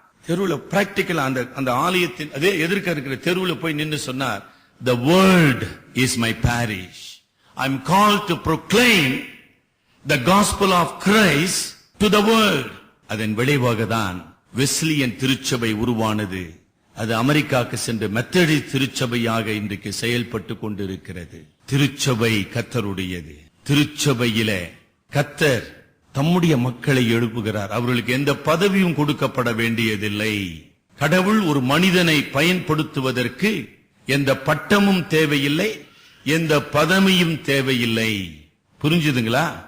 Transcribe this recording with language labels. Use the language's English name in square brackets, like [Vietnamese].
[Tamil] தெருவில் பிராக்டிக்கல் அந்த ஆலயத்தின் அதே எதிர்க்க இருக்கிற தெருவில் போய் நின்று சொன்னார், [English] the world is my parish. I'm called to proclaim the gospel of Christ to the world. [Tamil] அதன் விளைவாக தான் வெஸ்லியன் திருச்சபை உருவானது. அது அமெரிக்காவுக்கு சென்று மெத்தடிஸ்ட் திருச்சபையாக இன்றைக்கு செயல்பட்டு கொண்டிருக்கிறது. திருச்சபை கர்த்தருடையது. திருச்சபையில கர்த்தர் தம்முடைய மக்களை எழுப்புகிறார். அவர்களுக்கு எந்த பதவியும் கொடுக்கப்பட வேண்டியதில்லை. கடவுள் ஒரு மனிதனை பயன்படுத்துவதற்கு எந்த பட்டமும் தேவையில்லை, எந்த பதவியும் தேவையில்லை. புரிஞ்சுதுங்களா?